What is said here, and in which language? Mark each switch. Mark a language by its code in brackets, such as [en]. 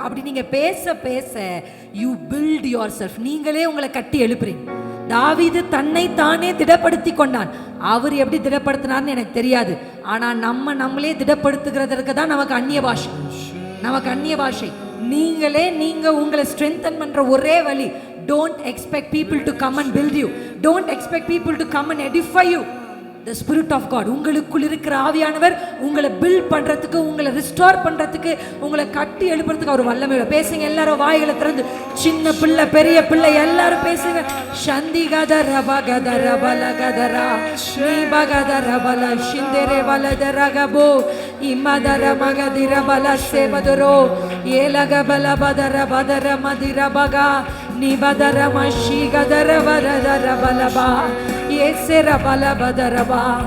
[ta] அப்படி நீங்க பேச பேச [en] You build yourself. [ta] நீங்களே உங்களை கட்டி எழுப்புறீங்க. தாவீது தன்னை தானே திடப்படுத்தி கொண்டான். அவர் எப்படி திடப்படுத்தினார்னு எனக்கு தெரியாது. ஆனா நம்மளே திடப்படுத்துகிறதற்கு தான் நமக்கு அந்நிய பாஷை. நமக்கு அந்நிய பாஷை. நீங்க உங்களை ஸ்ட்ரென்தன் பண்ற ஒரே வழி, [en] don't expect people to come and build you, don't expect people to come and edify you. The Spirit of God, [ta] உங்களுக்குள் இருக்கிற ஆவியானவர் உங்களை பில்ட் பண்றதுக்கு, உங்களை ரிஸ்டோர் பண்றதுக்கு, உங்களை கட்டி எழுப்புறதுக்கு அவர் வல்லமையுள்ள. பேசுங்க எல்லாரும், வாய்களை திறந்து. சின்ன பிள்ளை பெரிய பிள்ளை எல்லாரும் பேசுங்க. சந்தி கதர பகதர பலகதரா நீ பகதர பல சிந்தரே பலதர கபோ இமதர மகதிர பல சேவதரோ ஏலக பல பதர பதர மதிர பகா நீ பதர மஷி கதர வரதர பலபா ஏசர பல பதரபா.